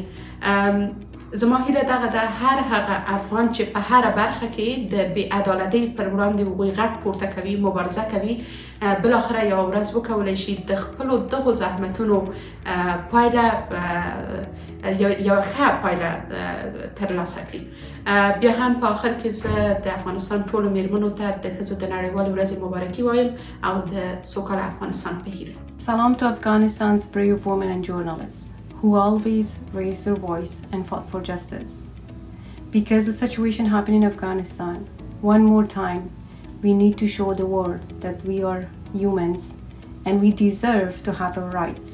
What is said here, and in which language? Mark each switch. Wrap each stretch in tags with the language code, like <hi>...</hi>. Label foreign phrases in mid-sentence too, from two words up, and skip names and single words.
<ps>زما هیله دغه ده هر هغه افغان چې په هر برخه کې د بې عدالتۍ پر وړاندې هغوی غږ پورته کوي، مبارزه کوي، بالاخره یوه ورځ وکولی شي د خپلو دغو زحمتونو پایله یوه ښه پایله ترلاسه کړي. بیا هم په آخر کې زه د افغانستان ټولو میرمنو ته د ښځو د نړیوالې ورځې مبارکي وایم او د سوکاله افغانستان په هیله.</ps> <en>Salam to Afghanistan's brave women and journalists who always raised their voice and fought for justice. Because the situation happened in Afghanistan, one more time, we need to show the world that we are humans and we deserve to have our rights.</en>